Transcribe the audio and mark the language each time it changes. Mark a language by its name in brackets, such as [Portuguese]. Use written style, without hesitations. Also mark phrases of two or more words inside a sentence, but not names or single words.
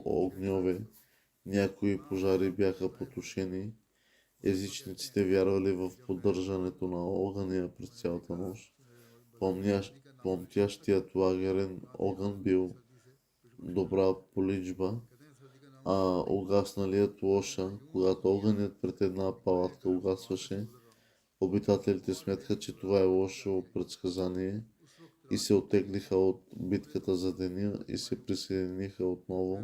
[Hindi] कोई छेड़छाड़ [Bulgarian] огньове. [Hindi] मत करो [Bulgarian] Някои [Hindi] वरना [Bulgarian] пожари бяха [Hindi] हुज़ैफा [Bulgarian] потушени. [Hindi] हुज़ैफा कहते [Bulgarian] Езичниците [Hindi] हैं [Bulgarian] вярвали в [Hindi] कि जब मैं [Bulgarian] поддържането на огъня през [Hindi] मैंने [Bulgarian] цялата [Hindi] देखा [Bulgarian] нощ. [Hindi] कि मेरे बदन में [Bulgarian] Помня, [Hindi] सर्दी का [Bulgarian] пламтящият лагерен огън бил добра поличба, а угасналият лоша. Когато огънят пред една палатка угасваше, обитателите смятаха, че това е лошо предсказание и се оттеглиха от битката за деня и се присъединиха отново.